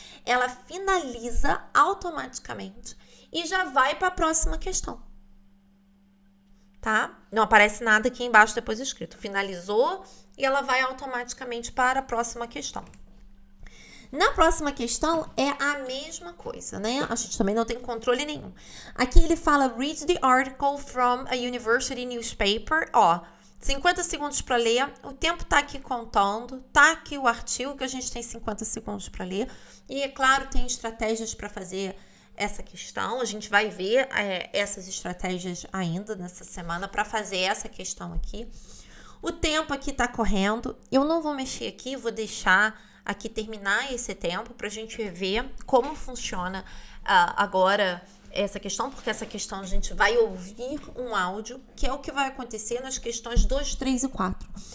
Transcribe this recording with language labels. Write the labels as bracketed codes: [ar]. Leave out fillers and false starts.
[pt] Ela finaliza automaticamente e já vai para a próxima questão. Tá? Não aparece nada aqui embaixo depois escrito. Finalizou e ela vai automaticamente para a próxima questão. Na próxima questão é a mesma coisa, né? A gente também não tem controle nenhum. Aqui ele fala, [en] read the article from a university newspaper. [pt] 50 segundos para ler. O tempo tá aqui contando. Tá aqui o artigo que a gente tem 50 segundos para ler. E, é claro, tem estratégias para fazer essa questão. A gente vai ver essas estratégias ainda nessa semana para fazer essa questão aqui. O tempo aqui tá correndo. Eu não vou mexer aqui, vou deixar aqui terminar esse tempo para a gente ver como funciona agora essa questão, porque essa questão a gente vai ouvir um áudio, que é o que vai acontecer nas questões 2, 3 e 4.